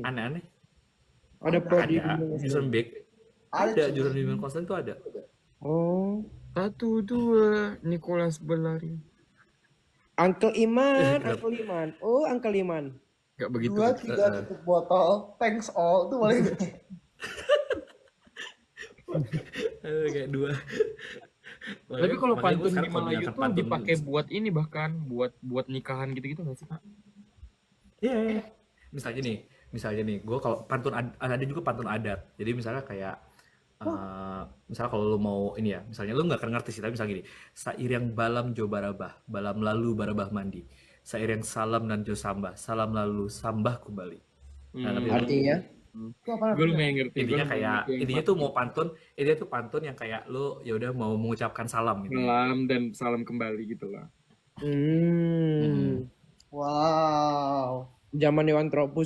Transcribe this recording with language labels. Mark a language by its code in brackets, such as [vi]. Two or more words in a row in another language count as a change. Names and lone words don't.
[id] Aneh-aneh. Ada prodi Ada. bimbingan konseling. Jurusan back. Ada cuy. jurusan bimbingan konseling tuh ada. Oh. 1 2 Nicholas berlari. Uncle Iman, Kenapa? Uncle Iman. Oh, Uncle Iman. Gak begitu. 2 3 tutup botol, [en] thanks all, [id] itu boleh nggak? Kayak dua. Tapi kalau Makanya gue pantun di sekarang kalau Melayu mendengarkan tuh pantun, dipakai buat ini, bahkan buat nikahan gitu-gitu nggak sih, Kak? iya. Misalnya nih, gue kalau ada juga pantun adat. Jadi misalnya kayak misalnya kalau lu mau ini ya, misalnya lu nggak akan ngerti sih, tapi misalnya gini, [min] sair yang balam jo barabah, balam lalu barabah mandi, sair yang salam dan jo sambah, salam lalu sambah kembali. [id] Nah, ngerti nggak? Artinya? Itu apa Gue artinya? lumayan ngerti. Gue Intinya lumayan kayak ngerti yang intinya tuh mau pantun, intinya tuh pantun yang kayak lu ya udah mau mengucapkan salam gitu. salam dan salam kembali gitu lah. Wow. Zaman Dewan Tropus.